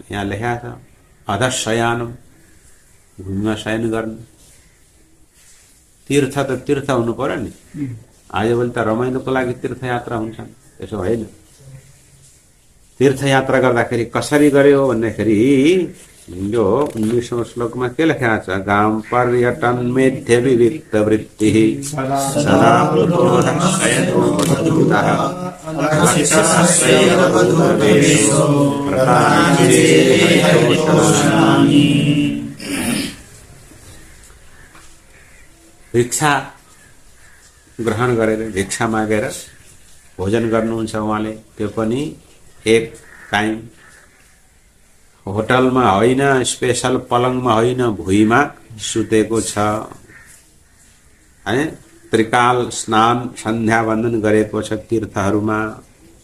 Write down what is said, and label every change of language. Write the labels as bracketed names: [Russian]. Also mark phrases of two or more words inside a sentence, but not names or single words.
[Nepali] यहाँ लेखेको छ अधशयानम, घुममा शयन गर्नु। तीर्थ त तीर्थ हुनु पर्यो नि। आजभोलि त रमाइलोको लागि तीर्थयात्रा हुन्छन्, त्यसो होइन। तीर्थयात्रा गर्दाखेरि कसरी गर्यो भन्दाखेरि यो 19औं श्लोकमा के लेखेको छ? [Sanskrit] गाम पर्यटन मेध्य विविक्त वृत्ति [Nepali] सदा भिक्षा ग्रहण गरेर भिक्षा मागेर भोजन गर्नुहुन्छ उहाँले। त्यो पनि एक टाइम होटलमा होइन, स्पेशल पलङमा होइन, भुइँमा सुतेको छ है। त्रिकाल स्नान सन्ध्या वन्दन गरेको छ तीर्थहरूमा।